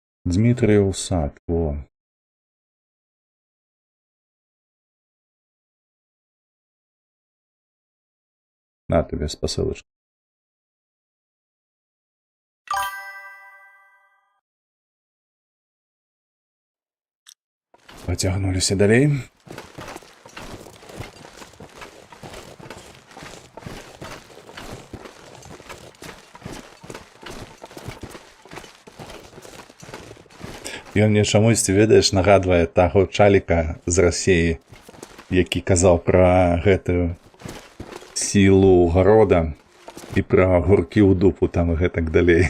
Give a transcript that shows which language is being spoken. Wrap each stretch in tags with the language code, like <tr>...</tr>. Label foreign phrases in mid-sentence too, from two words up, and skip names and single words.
<uk>Дмитрієв сад, во. На тобі посилочку. Потягнулися далі.</uk> <be>Ён мне чамусь, ведаеш, нагадвае таго чаліка з Расіі, які казаў пра гэтую сілу гарода і пра гуркі ў дупу там і гэтак далей.</be>